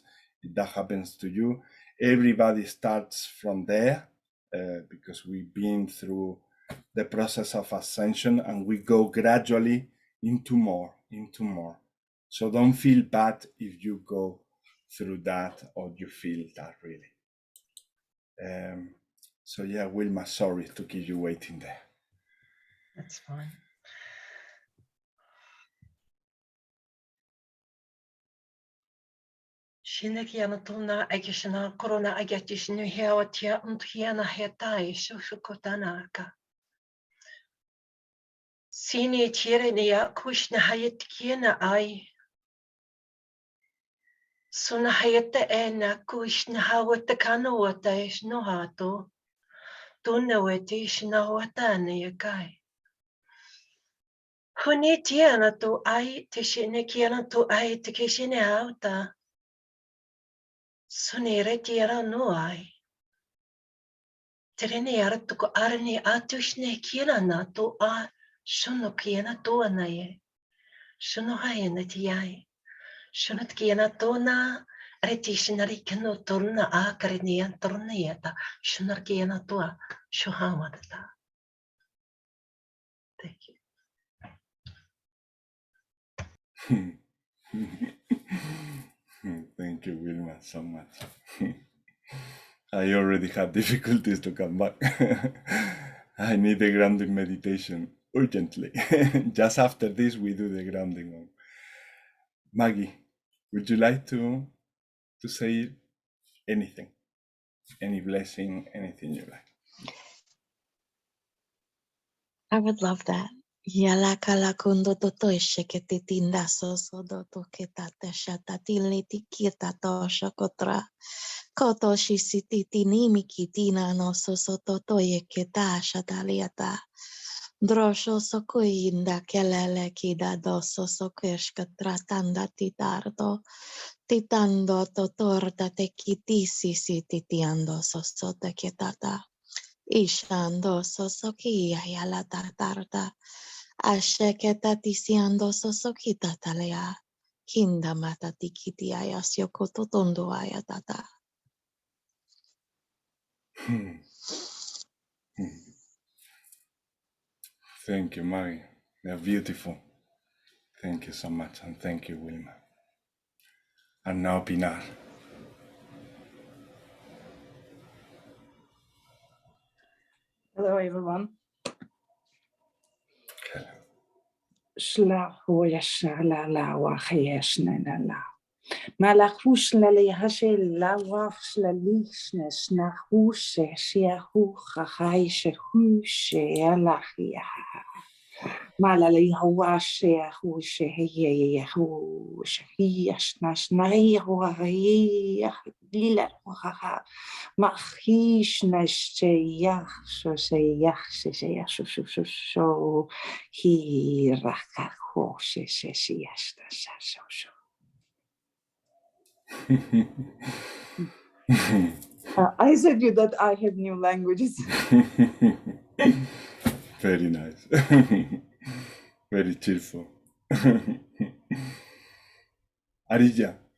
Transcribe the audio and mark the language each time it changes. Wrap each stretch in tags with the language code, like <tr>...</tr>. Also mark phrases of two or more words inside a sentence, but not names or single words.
<en>If that happens to you, everybody starts from there, because we've been through the process of ascension, and we go gradually into more. So don't feel bad if you go through that or you feel that, really. So yeah, Wilma, sorry to keep you waiting there. That's fine. Şimdi yana tuna agishna corona agatishnu hewatia untiana hetai shushukotanaka. Sini tirenia kushna hayatkiana ai. Suna hayata ena kushna hawatakano wata is no hato. Tunawetish na watane yakai. Huni tiana to ai tishine kiana to ai tikishine auta. Sunere tiara no ai. Terene artuko arni atushne kiana na to a shuno kiana to anaye. Shuno hayana tiai. Shunut kiana to na retishinari kano torna a karinian tornieta. Shunar kiana to a shuhamadata. Thank you. Thank you, Wilma, so much. I already have difficulties to come back. I need the grounding meditation urgently. Just after this, we do the grounding one. Maggie, would you like to say anything? Any blessing, anything you like? I would love that. Yalakala kundo toto sheketi tinda soso doto ketata shatatili tikita to shakotra. Koto shisiti tinimi kitina no soso toto yeketa shataliata. Drosho sokuinda kelele kida doso sokeshka tratanda titardo. Titando totorda te kitisi titiando soso te ketata. Ishando sosoki ayala tartarta. Asheketa tisiando sosokita talea. Kinda mata tikiti ayasyo kototondo ayatata. Thank you, Maggie. They're beautiful. Thank you so much, and thank you, Wilma. And now Pinar. Hello, everyone. Hello. Shlahu yashala la wachiyashna la. Malachush la lehashe la wachs la lichne snachushe shiahu chachai shehushe alachia. Malali hawashe hushe heye hushe hiyashna shnai huahiyah lila huaha. Machish nasheyach sheyach sheyach so he rakaho sheyach so. I said you that I have new languages. Very nice. very cheerful. Arilla.</en>